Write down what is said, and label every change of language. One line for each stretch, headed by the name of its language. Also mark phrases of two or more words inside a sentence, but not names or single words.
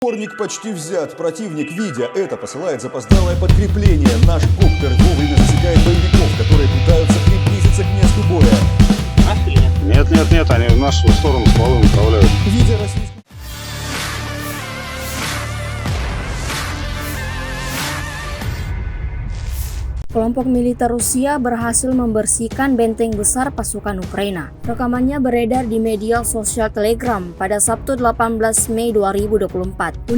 Russian: Опорник почти взят. Противник, видя это, посылает запоздалое подкрепление. Наш коптер вовремя засекает боевиков, которые пытаются приблизиться к месту боя. Нет, они в нашу сторону стволы направляют. Видя российскую...
Indonesian: Kelompok militer Rusia berhasil membersihkan benteng besar pasukan Ukraina. Rekamannya beredar di media sosial Telegram pada Sabtu 18 Mei 2024.